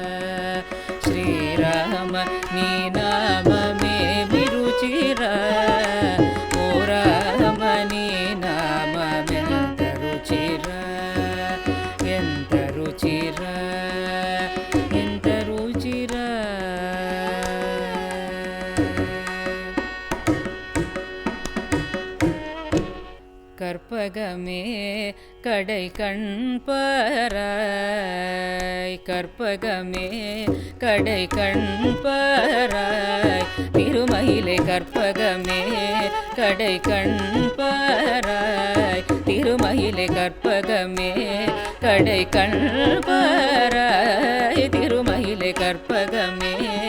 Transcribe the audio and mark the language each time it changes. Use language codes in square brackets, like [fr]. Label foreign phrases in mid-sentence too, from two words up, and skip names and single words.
[te] శ్రీరామ నీ నామమేమి రుచిర ఓ రామ నీ నామమెంత రుచిర ఎంత రుచిర ఎంత రుచిర [ta] கற்பகமே கடை கண்பராய் கற்பகமே கடை கண்பராய் திருமயிலை கற்பகமே கடை கண்பராய் திருமயிலை கற்பகமே கடை கண்பராய் திருமயிலை கற்பகமே